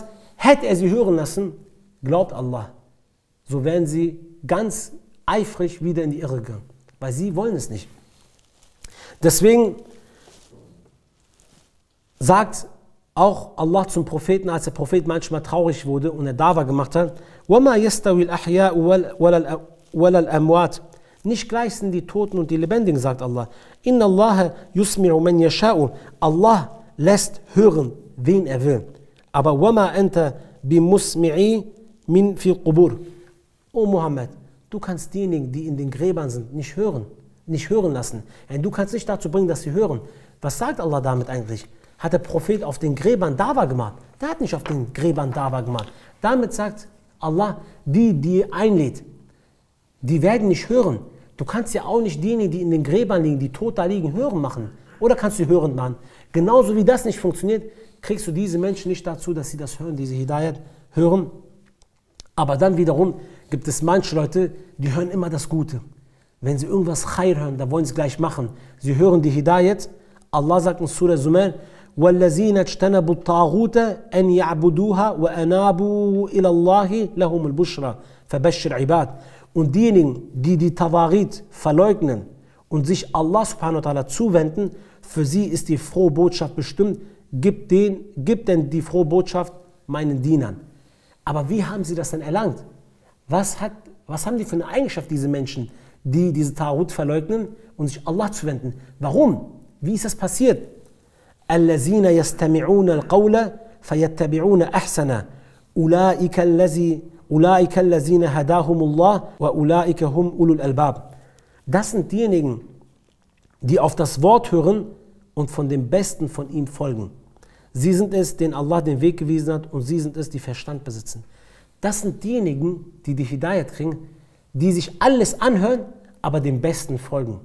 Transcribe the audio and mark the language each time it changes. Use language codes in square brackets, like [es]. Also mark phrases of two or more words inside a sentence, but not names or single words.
[de] Hätte er sie hören lassen, glaubt Allah, so wären sie ganz eifrig wieder in die Irre gegangen. Weil sie wollen es nicht. Deswegen sagt auch Allah zum Propheten, als der Prophet manchmal traurig wurde und er Dawa gemacht hat, [ar] وَمَا يَسْتَوِي الْأَحْيَاءُ وَلَا الْأَمْوَاتُ. [de] Nicht gleich sind die Toten und die Lebendigen, sagt Allah. [ar] إن الله يسمع من يشاء. [de] Allah lässt hören, wen er will. [ar] Aber وَمَا أَنْتَ بِمُسْمِعِي مِنْ فِي الْقُبُورِ. [de] O Muhammad, du kannst diejenigen, die in den Gräbern sind, nicht hören lassen. Du kannst nicht dazu bringen, dass sie hören. Was sagt Allah damit eigentlich? Hat der Prophet auf den Gräbern Dawa gemacht? Der hat nicht auf den Gräbern Dawa gemacht. Damit sagt Allah, die einlädt, die werden nicht hören. Du kannst ja auch nicht diejenigen, die in den Gräbern liegen, die tot da liegen, hören machen. Oder kannst du hören machen? Genauso wie das nicht funktioniert, kriegst du diese Menschen nicht dazu, dass sie das hören, diese Hidayat hören. Aber dann wiederum gibt es manche Leute, die hören immer das Gute. Wenn sie irgendwas Khair hören, dann wollen sie es gleich machen. Sie hören die Hidayat. Allah sagt in Surah Zumar, [ar] وَالَّذِينَ اجْتَنَبُوا الطَّاغُوتَ أَنْ يَعْبُدُوهَا وَأَنَابُوا إِلَى اللَّهِ لَهُمُ الْبُشْرَى فَبَشِّرْ عِبَادٍ. [de] Und diejenigen, die die Tawarit verleugnen und sich Allah [ar] سبحانه وتعالى [de] zuwenden, für sie ist die frohe Botschaft bestimmt, gib denn die frohe Botschaft meinen Dienern. Aber wie haben sie das denn erlangt? Was haben die für eine Eigenschaft, diese Menschen, die diese Tawarit verleugnen und sich Allah zuwenden? Warum? Wie ist das passiert? [ar] الَّذِينَ يَسْتَمِعُونَ الْقَوْلَ فَيَتَّبِعُونَ أَحْسَنَ أُولَٰئِكَ الَّذِينَ هَدَاهُمُ اللَّهُ وَأُولَٰئِكَ هُمْ أُولُو الْأَلْبَابِ. [de] Das sind diejenigen, die auf das Wort hören und von dem Besten von ihm folgen. Sie sind es, denen Allah den Weg gewiesen hat, und sie sind es, die Verstand besitzen. Das sind diejenigen, die die Hidayat kriegen, die sich alles anhören, aber dem Besten folgen.